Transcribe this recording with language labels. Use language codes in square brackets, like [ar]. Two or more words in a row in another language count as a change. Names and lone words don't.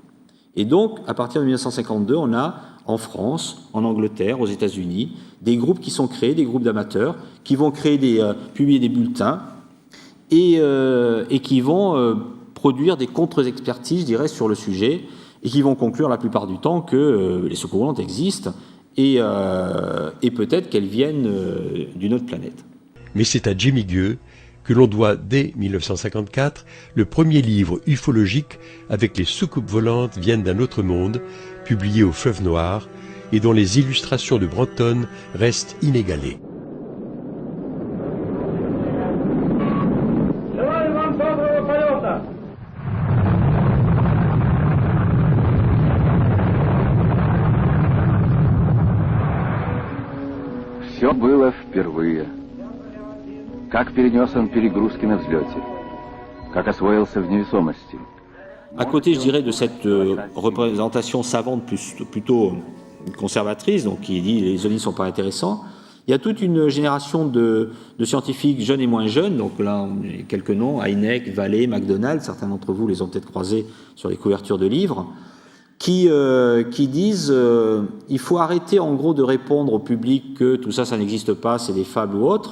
[fr] Et donc, à partir de 1952, on a en France, en Angleterre, aux États-Unis, des groupes qui sont créés, des groupes d'amateurs, qui vont publier des bulletins et qui vont produire des contre-expertises, je dirais, sur le sujet, et qui vont conclure la plupart du temps que les soucoupes volantes existent et peut-être qu'elles viennent d'une autre planète. Mais c'est à Jimmy Gueux que l'on doit, dès 1954, le premier livre ufologique avec les soucoupes volantes viennent d'un autre monde, publié au Fleuve Noir, et dont les illustrations de Brantôme restent inégalées. [ru] Все было впервые. Как перенес он перегрузки на взлете, как освоился в невесомости, [fr] À côté, je dirais, de cette représentation savante plutôt conservatrice, donc qui dit les ovnis ne sont pas intéressants, il y a toute une génération de scientifiques jeunes et moins jeunes, donc là, on a quelques noms, Hynek, Vallée, McDonald, certains d'entre vous les ont peut-être croisés sur les couvertures de livres, qui disent il faut arrêter en gros de répondre au public que tout ça, ça n'existe pas, c'est des fables ou autres.